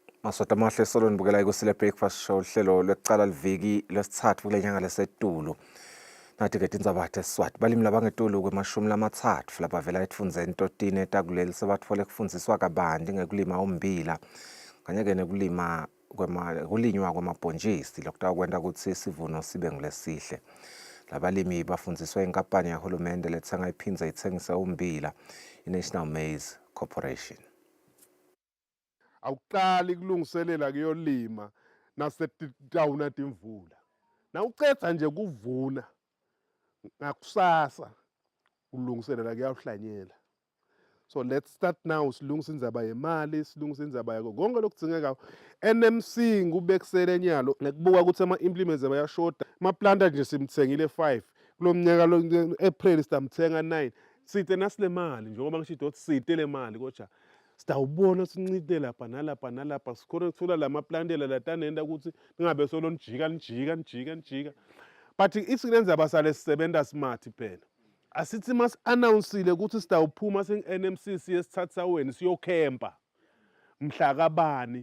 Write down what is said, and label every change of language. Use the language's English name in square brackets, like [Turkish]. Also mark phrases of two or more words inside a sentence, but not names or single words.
[Swati] Maswata mahle solo nibukela Kusile Breakfast Show uhlelo lwecala liviki lesithathu kule nyanga lesetulu. Nathi ke tindzaba teswati balimi labangetulu kwe-30 lapha vela etfundzeni totini etakuleli sebatfole kufundziswa kabanti ngekulima ummbila kanye ke nekulima kulinywa kwamabhontshisi lokutaka kwenta kutsi isivuno sibe ngulesihle. Labalimi bafundziswa inkampani yahulumende letsenga iphindze itsengise ummbila i-National Maize Corporation. Awuqali kulungiselela kuyolima nasetawuna timvula. Nawucedza nje kuvuna ngakusasa ulungiselela kuyawuhlanyela. [English] So let's start now [Swati] silungisa indzaba yemali, silungisa indzaba yako konke lokudzingeka. NMC ngubekisele nyalo ngekubuka ukuthi ama-implements bayashoda. Amaplanta nje simthengile 5. Kulo mnyaka lo April sitamthenga 9. Sithe nasile mali njengoba ngisho ukuthi sithe le mali kodwa sitawubona sincite lapha nalapha sikhona ukuthola lamaplantela latanenda ukuthi ningabe solo nijika. But isilenza basale sisebenza smart phela. Asithi mas announcele ukuthi sitawuphuma sing-NMC siyesithathaweni siyokhempa mhla kabani.